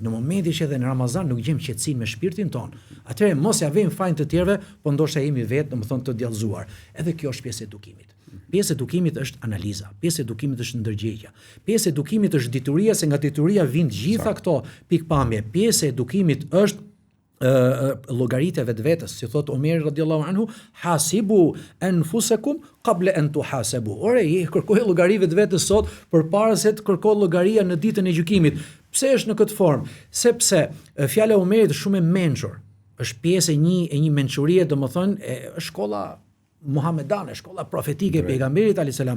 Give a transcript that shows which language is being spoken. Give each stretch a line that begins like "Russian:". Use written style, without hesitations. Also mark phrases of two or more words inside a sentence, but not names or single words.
Albanian: Në momentin që edhe në Ramazan nuk gjejmë qetësinë me shpirtin ton, atëherë mos ja vëmë fajin të tjerëve, po ndoshta jemi vetë, domethënë të djallëzuar. Edhe kjo është pjesë e edukimit. Pjesë e edukimit është analiza, pjesë e edukimit është ndërgjegja, pjesë e edukimit është dituria, se nga dituria vijnë gjitha këto pikpamje. Pjesë e edukimit është llogaritja vetvetes, si thot Omeri
Arabic: رضي الله عنه, حاسبوا أنفسكم قبل أن تحاسبوا.
Albanian: Ore, kërkoj llogari vetvetes sot përpara se të kërkoj llogaria në ditën e gjykimit. Pse është në këtë formë? Sepse fjala e Omerit është shumë e mençur. Është pjesë e një mençurie, domethënë është shkolla muhamedane, shkolla profetike e pejgamberit
Arabic: عليه السلام.